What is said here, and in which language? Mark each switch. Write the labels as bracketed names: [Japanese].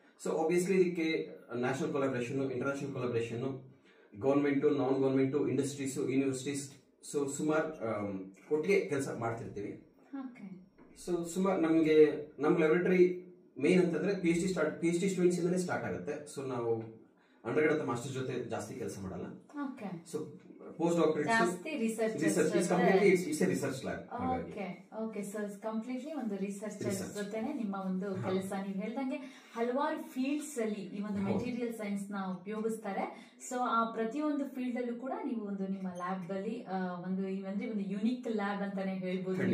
[Kannada] So obviously ಇದಕ್ಕೆ national collaboration, international collaboration, government, ನಾನ್ government, industries, universities, so ಸುಮಾರು ಒಟ್ಟಿಗೆ ಕೆಲಸ ಮಾಡ್ತಿರ್ತೀವಿ. ಸೊ ಸುಮಾರು ನಮಗೆ ನಮ್ಮ ಲ್ಯಾಬೊರೇಟರಿ ಮೇನ್ ಅಂತಂದ್ರೆ PhD ಸ್ಟೂಡೆಂಟ್ಸ್ ಇಂದನೇ ಸ್ಟಾರ್ಟ್ ಆಗುತ್ತೆ. ಸೊ ನಾವು ಅಂಡರ್ಗ್ರಾಡ್ ಅಥವಾ ಮಾಸ್ಟರ್ಸ್ ಜೊತೆ ಜಾಸ್ತಿ ಕೆಲಸ ಮಾಡಲ್ಲ. [English] So post doctorate research is completely it's a research lab. Okay so it's completely [Kannada] ಒಂದು ರಿಸರ್ಚರ್ ಜೊತೆನೆ ನಿಮ್ಮ ಒಂದು ಕೆಲಸ. ನೀವು ಹೇಳ್ದಂಗೆ ಹಲವಾರು ಫೀಲ್ಡ್ಸ್ ಅಲ್ಲಿ ಈ ಒಂದು ಮೆಟೀರಿಯಲ್ ಸೈನ್ಸ್ ನ ಉಪಯೋಗಿಸ್ತಾರೆ. ಸೊ ಆ ಪ್ರತಿಯೊಂದು ಫೀಲ್ಡ್ ಅಲ್ಲೂ ಕೂಡ ನೀವು ಒಂದು ನಿಮ್ಮ ಲ್ಯಾಬ್ ಅಲ್ಲಿ ಒಂದು ಯುನಿಕ್ ಲ್ಯಾಬ್ ಅಂತಾನೆ ಹೇಳ್ಬೋದು.